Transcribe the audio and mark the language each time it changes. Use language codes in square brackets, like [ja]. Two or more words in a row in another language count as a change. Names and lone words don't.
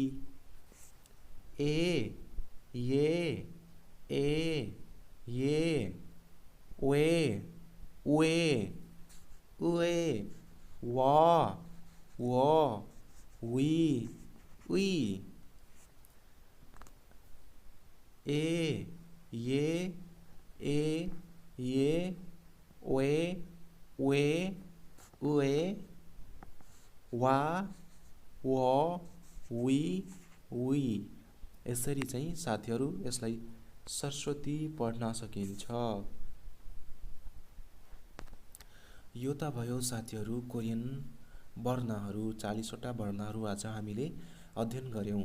[ne] ए ये वे वे उए वा वो वी वी ए ये वे उए वा वो वी वी। यसरी चाहिँ साथीहरू यसलाई सरस्वती पढ्न सकिन्छ। यो त भयो साथीहरू कोरियन वर्णहरू, 40 वटा वर्णहरू आज हामीले अध्ययन गर्यौं।